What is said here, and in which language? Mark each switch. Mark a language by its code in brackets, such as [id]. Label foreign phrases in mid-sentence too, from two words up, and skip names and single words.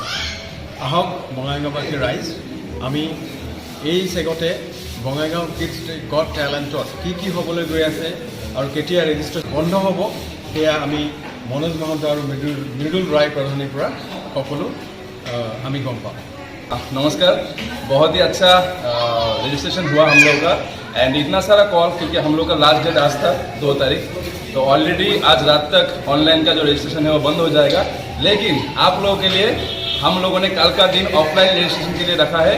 [as] আহক বঙাইগাঁওবাসী ৰাইজ, আমি এই চেগতে বঙাইগাঁও কিডছ গট টেলেণ্টত কি হ'বলৈ গৈ আছে আৰু কেতিয়া ৰেজিষ্ট্ৰেশ্যন বন্ধ হ'ব সেয়া আমি মনোজ মহন্ত আৰু মৃদুল ৰায় প্ৰধানীৰ পৰা সকলো আমি গম পাম। [hi] नमस्कार। बहुत ही अच्छा रजिस्ट्रेशन हुआ हम लोग का एंड इतना सारा कॉल क्योंकि हम लोग का [en] last date [hi] आज था 2 तारीख, तो ऑलरेडी आज रात तक ऑनलाइन का जो रजिस्ट्रेशन है वो बंद हो जाएगा। लेकिन आप लोगों के लिए हम लोगों ने कल का दिन ऑफलाइन रजिस्ट्रेशन के लिए रखा है।